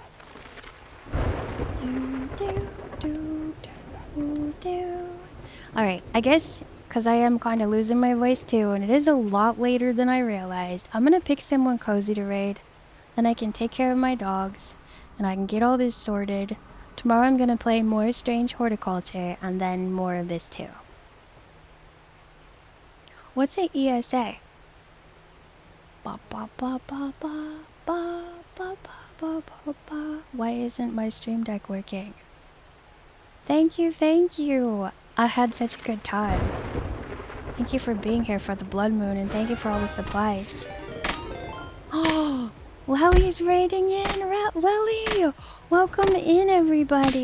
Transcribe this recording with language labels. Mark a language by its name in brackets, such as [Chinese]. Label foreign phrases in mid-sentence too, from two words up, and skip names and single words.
[English] Alright, I guess because I am kind of losing my voice too, and it is a lot later than I realized, I'm gonna pick someone cozy to raid. Then I can take care of my dogs, and I can get all this sorted. Tomorrow I'm gonna play more strange horticulture, and then more of this too. What's a ESA? Ba ba ba ba ba ba ba ba ba ba. Why isn't my stream deck working? Thank you, thank you. I had such a good time. Thank you for being here for the blood moon, and thank you for all the supplies. Oh, Lely's raiding in. Lely, welcome in, everybody.